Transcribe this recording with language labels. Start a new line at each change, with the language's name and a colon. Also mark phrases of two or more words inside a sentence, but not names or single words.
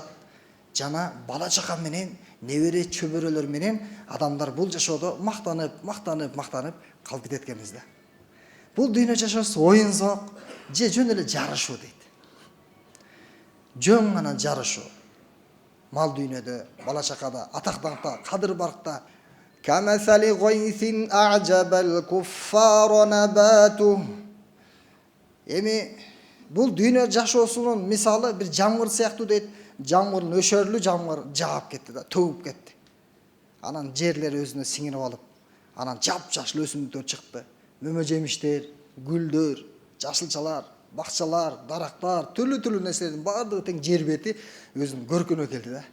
Kyrgyz: Жана бала чака менен, небере чөбөрөлөр менен адамдар бул жашоодо мактанып калып кетет экенбиз да. Бул дүйнө жашоосу оюн зоок же жөн эле жарышуу дейт. Жөн гана жарышуу. Мал дүйнөдө, бала чакада, атак-даңкта, кадыр-баркта
Arabic: كمثل غيث أعجب الكفار نباته.
Kyrgyz: Эми бул дүйнө жашоосунун мисалы бир жамгыр сыяктуу дейт. Жамгыр нөшөрлүү жамгыр жаап кетти да, төгүп кетти. Анан жерлер өзүнө сиңирип алып, Анан жап-жашыл өсүмдүктөр чыкты. Мөмө жемиштер, гүлдөр, жашылчалар, бакчалар, дарактар, түрлүү нерселердин баардыгы тең жер бети өзүнүн көркүнө келди да.